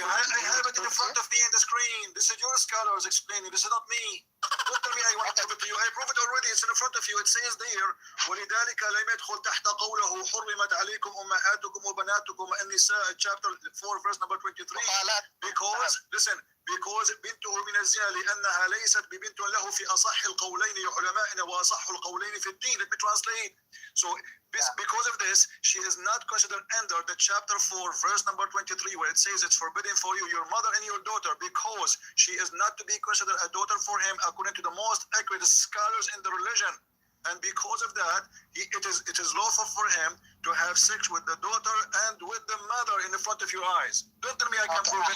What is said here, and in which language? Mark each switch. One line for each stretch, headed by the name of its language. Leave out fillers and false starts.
English: prove I it to you. have it in front of me in the screen. This is your scholars explaining. This is not me. Don't tell me I want to prove it to you. I proved it already. It's in front of you. It says there,
Arabic: وَلِذَلِكَ لَمْ يَدْخُلْ تَحْتَ قَوْلَهُ حُرِّمَتْ عَلَيْكُمْ أُمَّهَاتُكُمْ وَبَنَاتُكُمْ النِّسَاء
English: chapter 4 verse number 23. Because, listen, because
Arabic: بنته من الزنا لأنها ليست ببنت له في أصح القولين لعلمائنا وأصح القولين في الدين.
English: Let me translate. So because of this, she is not considered under the chapter 4 verse number 23 where it says it's forbidden for you, your mother and your daughter, because she is not to be considered a daughter for him according to the most accurate scholars in the religion. And because of that, it is lawful for him to have sex with the daughter and with the mother in the front of your eyes. Don't tell me I can prove it.